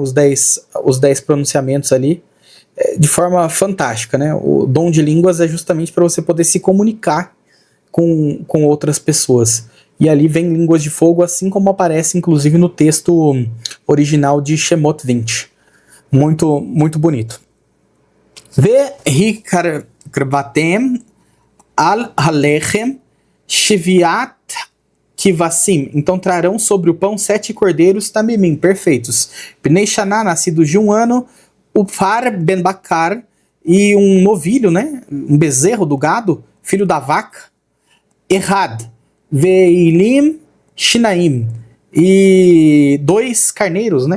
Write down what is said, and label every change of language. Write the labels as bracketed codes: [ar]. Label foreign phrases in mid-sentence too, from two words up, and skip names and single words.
[pt] Os 10 pronunciamentos ali, de forma fantástica, né? O dom de línguas é justamente para você poder se comunicar com outras pessoas. E ali vem línguas de fogo, assim como aparece inclusive no texto original de Shemot 20. Muito, muito bonito. [he] והקרבתם על הלחם שבעת כבשים. [pt] Então trarão sobre o pão 7 cordeiros tamimim, perfeitos. [he] בני שנה, [pt] nascidos de 1 ano, [he] ופר בן בקר, [pt] e um novilho, né? Um bezerro do gado, filho da vaca. Errad, [he] ואילים, שניים, [pt] e 2 carneiros, né?